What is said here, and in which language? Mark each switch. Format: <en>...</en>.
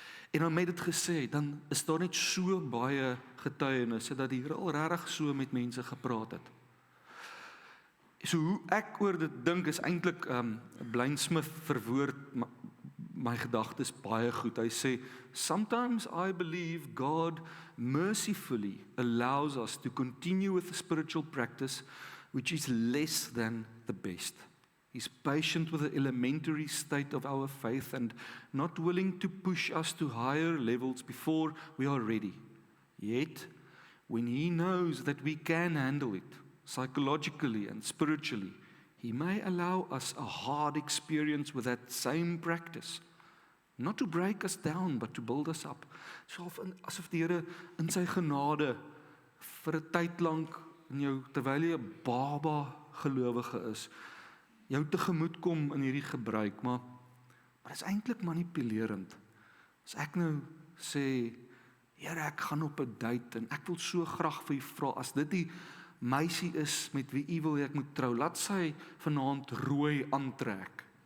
<af>En dan met dit gesê, dan is daar net so baie getuienisse dat die Here al regtig so met mense gepraat het. So hoe ek oor dit dink is eintlik Blaine Smith verwoord my gedagtes baie goed.</af> <en>Hy sê, sometimes I believe God mercifully allows us to continue with a spiritual practice which is less than the best. He's patient with the elementary state of our faith and not willing to push us to higher levels before we are ready. Yet, when He knows that we can handle it, psychologically and spiritually, He may allow us a hard experience with that same practice. Not to break us down, but to build us up.</en> <af>So asof die Here in sy genade vir 'n tyd lank in jou, terwyl jy 'n baba gelowige is, jou tegemoet kom in hierdie gebruik, maar dit is eintlik manipulerend. As ek nou sê, Here, ek gaan op 'n date en ek wil so graag vir u vra, as dit die meisie is met wie u wil ek moet trou, laat sy vanaand rooi aantrek.</af>